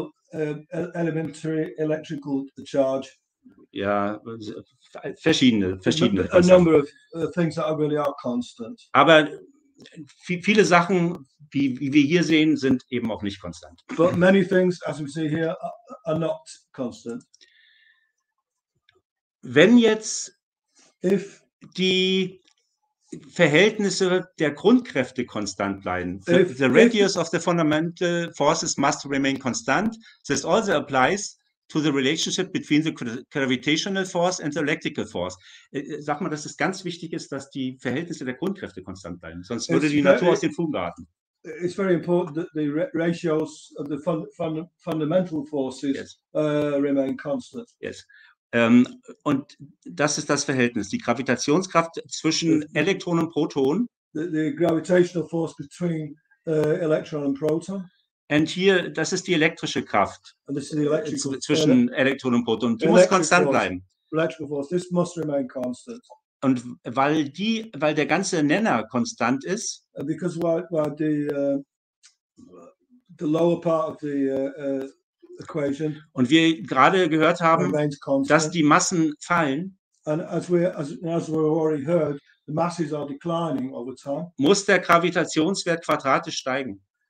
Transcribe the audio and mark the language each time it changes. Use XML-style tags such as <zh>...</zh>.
<en>Elementary electrical charge.</en> <de>Ja, verschiedene.</de> <en>A number of things that really are constant.</en> <de>Aber viele Sachen, wie wir hier sehen, sind eben auch nicht konstant.</de> <en>But many things, as we see here, are not constant.</en> <de>Wenn jetzt die Verhältnisse der Grundkräfte konstant bleiben,</de> <en>the radius of the fundamental forces must remain constant. This also applies to the relationship between the gravitational force and the electrical force.</en> <de>Sag mal, dass es ganz wichtig ist, dass die Verhältnisse der Grundkräfte konstant bleiben, sonst würde die Natur aus den Fugen geraten.</de> <en>It's very important that the ratios of the fundamental forces remain constant. Yes.</en> <de>Und das ist das Verhältnis, die Gravitationskraft zwischen Elektron und Proton.</de> <en>The gravitational force between electron and proton.</en> <de>Und hier, das ist die elektrische Kraft zwischen Elektron und Proton. Die muss konstant bleiben.</de> <en>Electrical force, this must remain constant.</en> <de>Und weil der ganze Nenner konstant ist,</de> <en>because while the lower part of the equation,</en> <de>und wir gerade gehört haben, dass die Massen fallen,</de> <en>and as we've already heard, the masses are declining over time,</en> <de>muss der Gravitationswert quadratisch steigen.</de>